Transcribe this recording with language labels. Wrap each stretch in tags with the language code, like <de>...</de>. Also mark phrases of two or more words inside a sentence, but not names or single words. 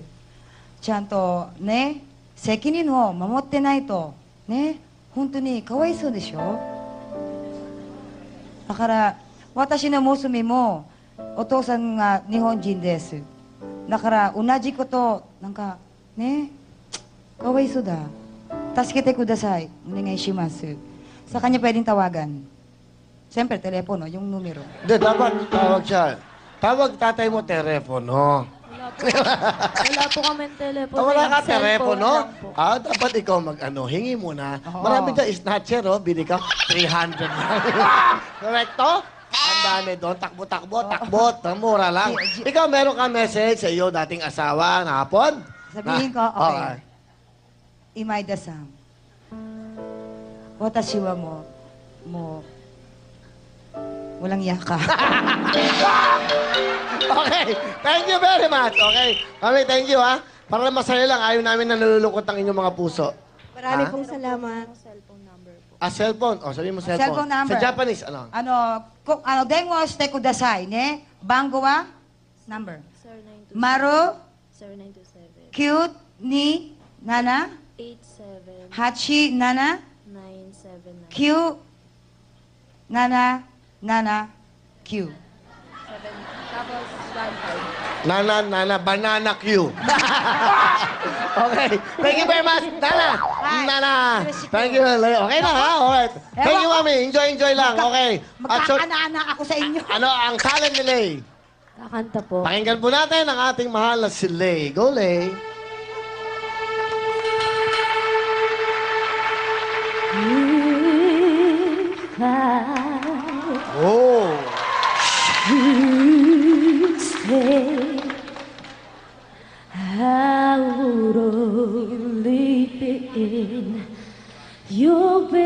<ja>ちゃんとね、責任を守ってないと、ね、本当にかわいそうでしょ。だから、私の娘も、お父さんが日本人です。だから、同じこと、なんか、ね、かわいそうだ。助けてください。お願いします。</ja> <tl>Sa kanya pwedeng tawagan. Siyempre, telepono, yung numero. Hindi, dapat tawag siya. Tawag tatay mo telepono. Wala po kami telepono. Wala ka yung cellphone telepono? lang po. Dapat ikaw hingi muna. Oo. Marami dyan, snatcher, oh. Bili ka, 300 lang. Correcto? Ang dami doon. Takbo. Mura lang. Ikaw, meron ka message sa iyo dating asawa na hapon? Sabihin ko, okay. Imaida-san. Watashi wa walang yaka.</tl> <en>Okay. Thank you very much. Okay. Mami, thank you,</en> <tl>ha. Para masaya lang, ayaw namin na nalulungkot ang inyong mga puso. Marami Ha? pong salamat. Cellphone. Sabihin mo cellphone.</tl> <en>Cellphone number.</en> <tl>Sa Japanese, ano?</tl> <ja>電話してくださいね。番号は number.</ja> <en>Sir, 927.</en> <ja>Maru</ja> <en>Sir, 927. 927 87 87 979. 9779</en> <tl>Tapos 15.</tl> <en>Banana Q. Okay. Thank you very much, Nana. Nana. Thank you.</en> <tl>Okay na, ha?</tl> <en>Alright. Thank you, Mami. Enjoy lang. Okay. At so,</en> <tl>Magkakaanak ako sa inyo. ano ang talent ni Lay? Kakanta po. Pakinggan po natin ang ating mahal na si Lay. Go, Lay. Oh.</tl> <en>I would only be in your</en>